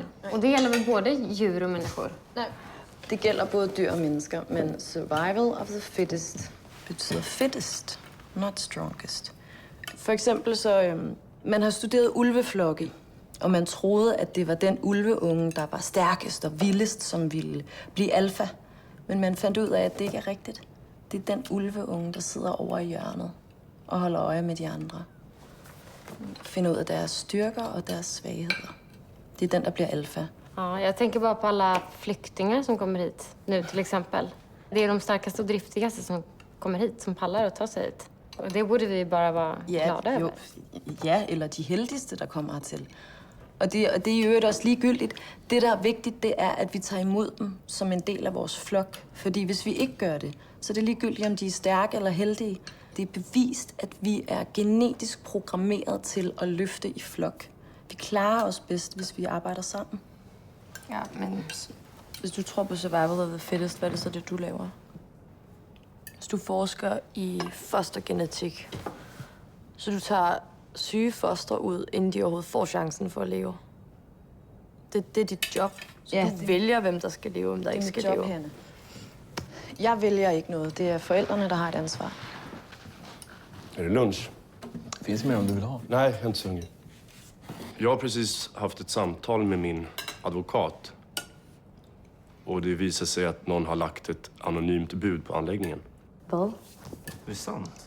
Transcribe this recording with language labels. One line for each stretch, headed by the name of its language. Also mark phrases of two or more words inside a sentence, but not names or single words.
Swedish: Och det gäller väl både djur och människor?
Danish: Nej, det gælder både dyr og mennesker, men
English: survival of the fittest
Danish: betyder
English: fittest, not strongest.
Danish: For eksempel så Man har studeret ulveflokke, og man troede, at det var den ulveunge, der var stærkest og vildest, som ville blive alfa. Men man fandt ud af, at det ikke er rigtigt. Det er den ulveunge, der sidder over i hjørnet og holder øje med de andre. Finder ud af deres styrker og deres svagheder. Det är den der bliver alfa.
Swedish: Ja, jag tänker bara på alla flyktingar som kommer hit nu till exempel. Det är de starkaste och driftigaste som kommer hit, som pallar att ta sig hit. Och det borde vi bara vara glada över.
Danish: Ja, eller de heldigste, der kommer hertil. Og det er i øvrigt også ligegyldigt. Det, der er vigtigt, det er, at vi tager imod dem som en del af vores flok. Fordi hvis vi ikke gør det, så er det ligegyldigt, om de er stærke eller heldige. Det er bevist, at vi er genetisk programmeret til at løfte i flok. Vi klarer os bedst, hvis vi arbejder sammen. Ja, men Hvis du tror på
English: survival of the fittest,
Danish: hvad er det så det, du laver? hvis du forsker i fostergenetik, så du tager syge fostre ud, inden de overhovedet får chancen for at leve. Det er dit job. Så Ja, du vælger, hvem der skal leve, hvem der ikke skal leve. Hanne. Jeg vælger ikke noget. Det er forældrene, der har et ansvar.
Swedish: Är det lunch? Finns mer om du vill ha. Nej, jag är inte så hungrig. Jag har precis haft ett samtal med min advokat. Och det visar sig att någon har lagt ett anonymt bud på anläggningen. Vad? Det är sant.